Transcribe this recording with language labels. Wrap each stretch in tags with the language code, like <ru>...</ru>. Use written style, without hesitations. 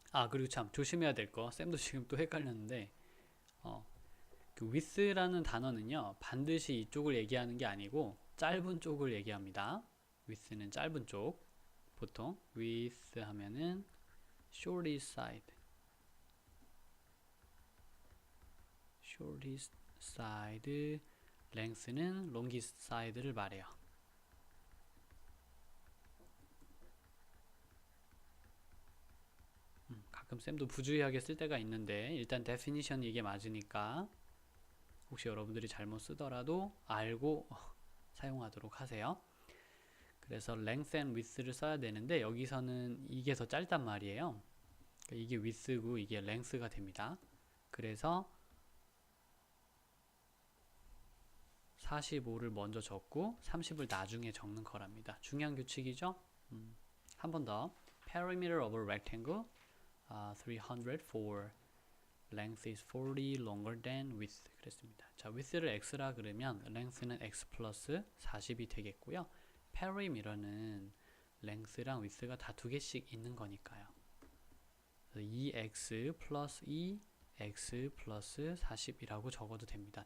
<ko>그리고 참 조심해야 될 거, 쌤도 지금 또 헷갈렸는데 그 width라는 단어는요 반드시 이쪽을 얘기하는 게 아니고 짧은 쪽을 얘기합니다. width는 짧은 쪽. 보통 width 하면은</ko> <en>shortest side, shortest side,</en> <ko>length는</ko> <en>longest side</en> <ko>를 말해요. 가끔 쌤도 부주의하게 쓸 때가 있는데 일단 definition 이게 맞으니까 혹시 여러분들이 잘못 쓰더라도 알고 사용하도록 하세요. 그래서</ko> <en>length and width</en> <ko>를 써야 되는데 여기서는 이게 더 짧단 말이에요. 그러니까 이게 width고 이게 length가 됩니다. 그래서 45를 먼저 적고 30을 나중에 적는 거랍니다. 중요한 규칙이죠. 한 번 더.</ko> <en>Perimeter of a rectangle 304. Length is 40 longer than width.</en> <ko>그랬습니다. 자, width를 x라 그러면 length는 x 플러스 40이 되겠고요. perimeter는 length랑 width가 다 2개씩 있는 거니까요. 2x 플러스 2x 플러스 40이라고 적어도 됩니다.</ko>